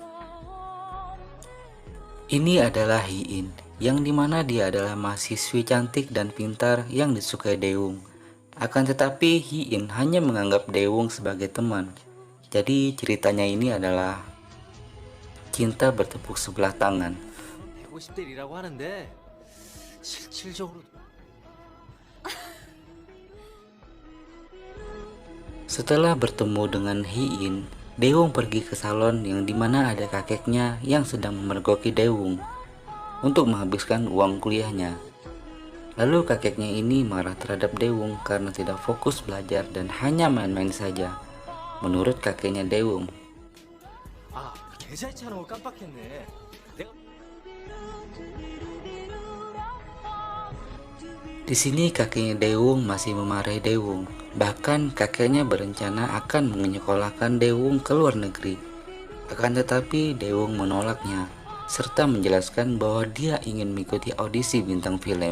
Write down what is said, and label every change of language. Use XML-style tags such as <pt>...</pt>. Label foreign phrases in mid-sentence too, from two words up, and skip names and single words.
<id>Ini adalah Hee In, yang dimana dia adalah mahasiswi cantik dan pintar yang disukai Dae-woong. Akan tetapi Hee In hanya menganggap Dae-woong sebagai teman. Jadi ceritanya ini adalah cinta bertepuk sebelah tangan.</id> <ko>150대리라고 하는데 실질적으로</ko> <id>Setelah bertemu dengan Hee In, Dae-woong pergi ke salon yang dimana ada kakeknya yang sedang memergoki Dae-woong untuk menghabiskan uang kuliahnya. Lalu kakeknya ini marah terhadap Dae-woong karena tidak fokus belajar dan hanya main-main saja. Menurut kakeknya Dae-woong,</id> <ko>아 계좌이체 하는 걸 깜빡했네. 내가</ko> <id>di sini kakeknya Dae-woong masih memarahi Dae-woong. Bahkan kakeknya berencana akan menyekolahkan Dae-woong ke luar negeri. Akan tetapi Dae-woong menolaknya serta menjelaskan bahwa dia ingin mengikuti audisi bintang film.</id>